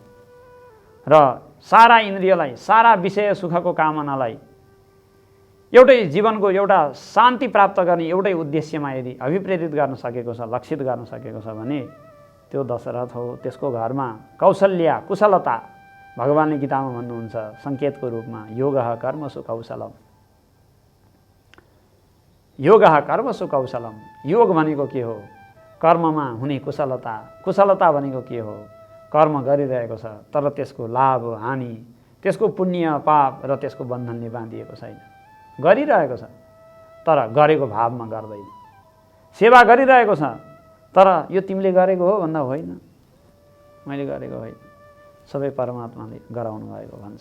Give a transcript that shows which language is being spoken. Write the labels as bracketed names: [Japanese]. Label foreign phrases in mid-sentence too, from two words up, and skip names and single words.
[Nepali] र सारा इन्द्रियलाई, सारा विषय सुखको कामनालाई एउटै जीवनको एउटा शान्ति प्राप्त गर्ने एउटै उद्देश्यमा यदि अभिप्रेरित गर्न सकेको छ, लक्षित गर्न सकेको छ भने त्यो दशरथ हो। त्यसको घरमा कौशल्या, कुशलता, भगवानले गीतामा भन्नुहुन्छ सङ्केतको रूपमा [Sanskrit] योगः कर्मसु कौशलम। योगः कर्मसु कौशलम, [Nepali] योग भनेको के हो? कर्ममा हुने कुशलता। कुशलता भनेको के हो? कर्म गरिरहेको छ तर त्यसको लाभ हानि, त्यसको पुण्य पाप र त्यसको बन्धनले बाँधिएको छैन, गरिरहेको छ तर गरेको भावमा गर्दैन। सेवा गरिरहेको छ तर यो तिमीले गरेको हो भन्दा होइन, मैले गरेको होइन, सबै परमात्माले गराउनु भएको भन्छ।